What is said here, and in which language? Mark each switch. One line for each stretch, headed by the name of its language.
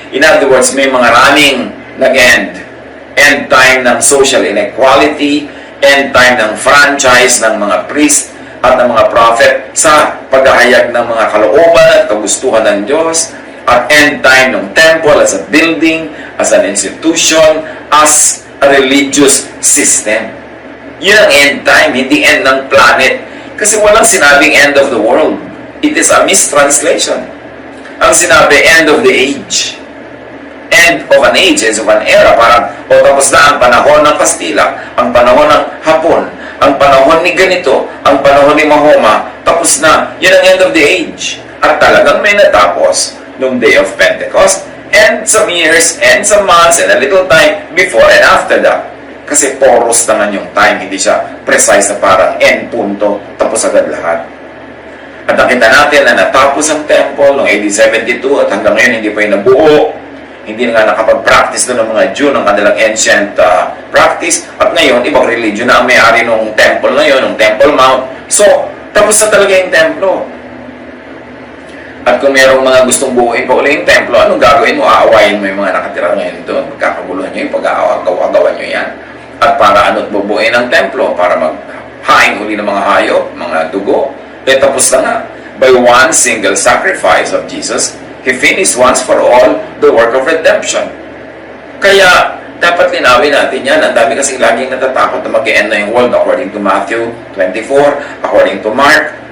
English: In other words,
Filipino: may mga running nag-end. End time ng social inequality, end time ng franchise ng mga priest, at ng mga prophet sa paghahayag ng mga kalooban at kagustuhan ng Diyos, at end time ng temple
English: as a building, as an institution, as a religious system.
Filipino: Yun ang end time, hindi end ng planet. Kasi walang sinabing
English: end of the world. It is a mistranslation.
Filipino: Ang sinabi,
English: end of the age. End of an age, end of an era.
Filipino: Parang, tapos na ang panahon ng Kastila, ang panahon ng Hapon, ang panahon ni ganito, ang panahon ni Mahoma, tapos na. Yan ang
English: end of the age.
Filipino: At talagang may natapos nung
English: day of Pentecost, and some years, and some months, and a little time before and after that.
Filipino: Kasi porous naman yung time, hindi siya precise na parang end punto, tapos agad lahat. At nakita natin na natapos ang temple noong AD 72 at hanggang ngayon hindi pa yung nabuo. Hindi na nga nakapag-practice doon ng mga Jew ng kanilang ancient practice. At ngayon, ibang religion na ang may-ari ng temple na yun, ng Temple Mount. So, tapos na talaga yung templo. At kung mayroong mga gustong buuin pa uli yung templo, anong gagawin mo? Aawayin mo yung mga nakatira ngayon doon. Magkakaguluhan nyo yung pag-aagawan nyo yan. At para ano't bubuuin ang templo? Para haing huli ng mga hayop, mga dugo. Tapos na nga.
English: By one single sacrifice of Jesus, He finished once for all the work of redemption.
Filipino: Kaya, dapat linawin natin yan. Ang dami kasing laging natatakot na mag-e-end na yung world according to Matthew 24, according to Mark.